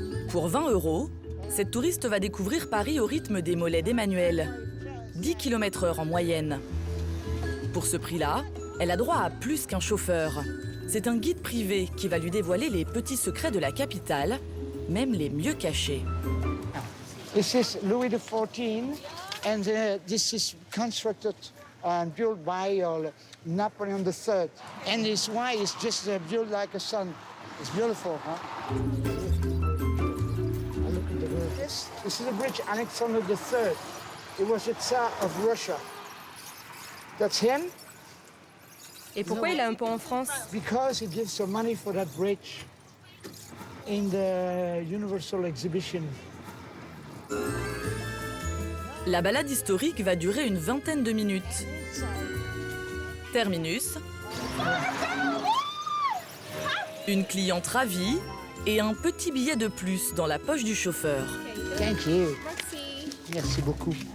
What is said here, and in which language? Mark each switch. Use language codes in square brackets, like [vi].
[fr] Pour 20 €, cette touriste va découvrir Paris au rythme des mollets d'Emmanuel. 10 km/h en moyenne. Pour ce prix-là, elle a droit à plus qu'un chauffeur. C'est un guide privé qui va lui dévoiler les petits secrets de la capitale, même les mieux cachés. [en] This is Louis XIV, and this is constructed and built by Napoleon III. And this why is just built like a sun. It's beautiful, huh? Look at the road. This is the bridge Alexander III. He was the Tsar of Russia. That's him. [fr] Et pourquoi il a un pont en France? [en] Because he gives some money for that bridge in the Universal Exhibition. [fr] La balade historique va durer une vingtaine de minutes. Terminus, une cliente ravie et un petit billet de plus dans la poche du chauffeur. [en] Thank you. [fr] Merci beaucoup.